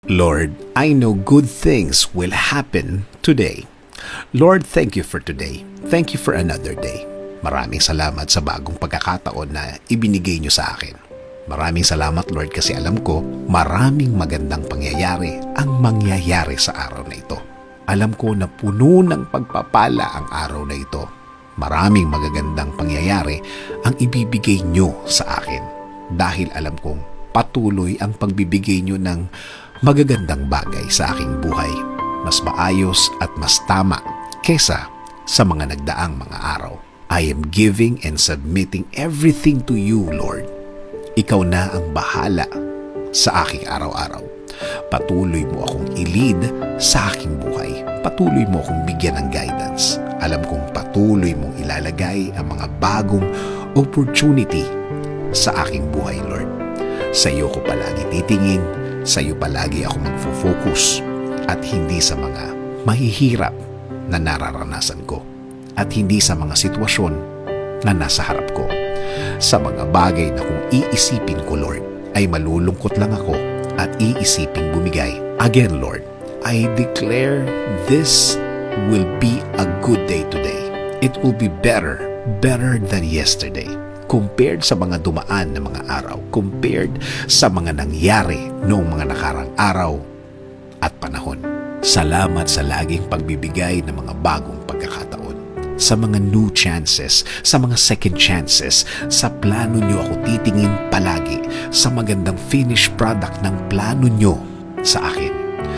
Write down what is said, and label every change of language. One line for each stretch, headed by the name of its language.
English: Lord, I know good things will happen today. Lord, thank you for today. Thank you for another day.
Filipino: Maraming salamat sa bagong pagkakataon na ibinigay niyo sa akin. Maraming salamat, Lord, kasi alam ko maraming magandang pangyayari ang mangyayari sa araw na ito. Alam ko na puno ng pagpapala ang araw na ito. Maraming magagandang pangyayari ang ibibigay niyo sa akin dahil alam kong patuloy ang pagbibigay niyo ng magagandang bagay sa aking buhay. Mas maayos at mas tama kesa sa mga nagdaang mga araw.
English: I am giving and submitting everything to you, Lord.
Filipino: Ikaw na ang bahala sa aking araw-araw. Patuloy mo akong i-lead sa aking buhay. Patuloy mo akong bigyan ng guidance. Alam kong patuloy mong ilalagay ang mga bagong opportunity sa aking buhay, Lord. Sa iyo ko palagi titingin, sa iyo palagi ako magfo-focus at hindi sa mga mahihirap na nararanasan ko at hindi sa mga sitwasyon na nasa harap ko. Sa mga bagay na kung iisipin ko, Lord, ay malulungkot lang ako at iisiping bumigay.
English: Again, Lord, I declare this will be a good day today. It will be better than yesterday.
Filipino: Compared sa mga dumaan na mga araw, compared sa mga nangyari noong mga nakarang araw at panahon. Salamat sa laging pagbibigay ng mga bagong pagkakataon, sa mga new chances, sa mga second chances, sa plano nyo ako titingin palagi, sa magandang finished product ng plano nyo sa akin.